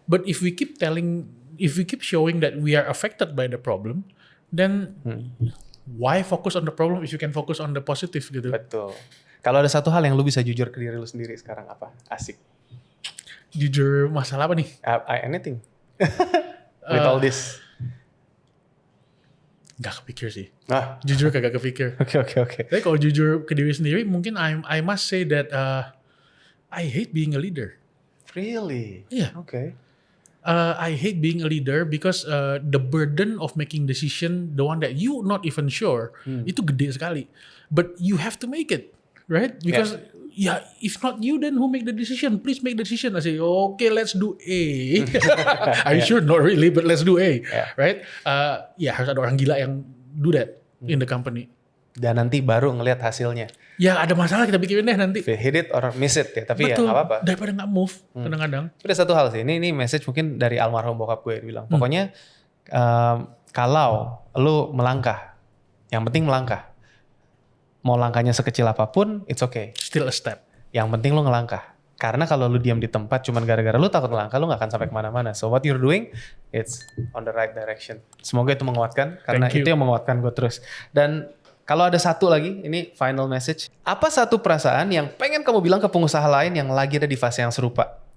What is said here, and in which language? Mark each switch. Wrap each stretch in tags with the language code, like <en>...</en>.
<en>But if we keep showing that we are affected by the problem, then why focus on the problem if you can focus on the positive</en> <id>gitu. Betul. Kalau ada satu hal yang lu bisa jujur ke diri lu sendiri sekarang apa? Asik. Jujur masalah apa nih?</id> <en>Anything. With all this.</en> <id>Gak kepikir sih. Jujur kagak kepikir. Oke. Tapi kalau jujur ke diri sendiri, mungkin</id> <en>I must say that I hate being a leader. Really?</en> <id>Iya.</id> <en>Okay. I hate being a leader because the burden of making decision, the one that you not even sure,</en> <id>itu gede sekali.</id> <en>But you have to make it, right? Because if not you, then who make the decision? Please make the decision. I say, okay, let's do A. Are you sure? Not really, but let's do A, right?</en> <id>Harus ada orang gila yang</id> <en>do that</en> <id>in the company. Dan nanti baru ngelihat hasilnya. Ya ada masalah kita pikirin deh nanti.</id> <en>Hit it or miss it</en> <id>ya, tapi Betul. ya nggak apa-apa. Daripada nggak move kadang-kadang. Ada satu hal sih, ini message mungkin dari almarhum bokap gue bilang. Pokoknya kalau lu melangkah, yang penting melangkah. Mau langkahnya sekecil apapun,</id> <en>it's okay. Still a step.</en> <id>Yang penting lu ngelangkah. Karena kalau lu diam di tempat cuman gara-gara lu takut ngelangkah, lu gak akan sampai kemana-mana.</id> <en>So what you're doing, it's on the right direction.</en> <id>Semoga itu menguatkan, karena itu yang menguatkan gue terus. Dan kalau ada satu lagi, ini final message. Apa satu perasaan yang pengen kamu bilang ke pengusaha lain yang lagi ada di fase yang serupa?</id>